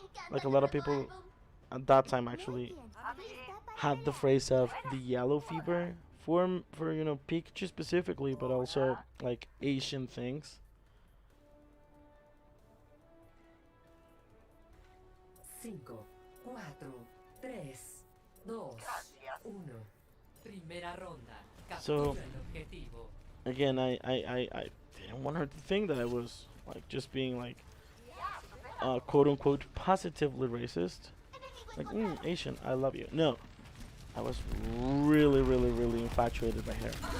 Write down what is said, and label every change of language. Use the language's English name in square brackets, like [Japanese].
[English] Like a lot of people at that time actually had the phrase of the yellow fever for you know, Pikachu specifically, but also like Asian things. [Spanish] Cinco, cuatro, tres, dos, uno. Primera ronda. [English] So [Spanish] Captura el objetivo. [English] again, I didn't want her to think that I was like just being like quote unquote positively racist. Like, Asian, I love you. No, I was really infatuated by her.